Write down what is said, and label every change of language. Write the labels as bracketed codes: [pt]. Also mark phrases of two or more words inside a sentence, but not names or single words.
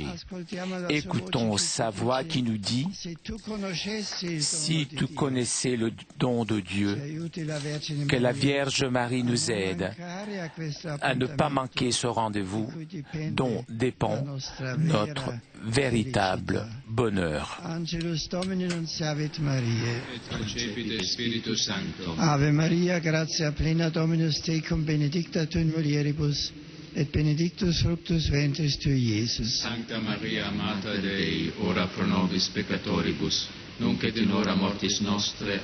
[fr] Écoutons sa voix qui nous dit « Si tu connaissais le don de Dieu, que la Vierge Marie nous aide à ne pas manquer ce rendez-vous dont dépend notre véritable bonheur. » [la] Ave Maria, gratia plena Dominus tecum, benedicta tu in mulieribus, et benedictus fructus ventris tui, Iesus. Sancta Maria, Mater Dei, ora pro nobis peccatoribus, nunc et in hora mortis nostre.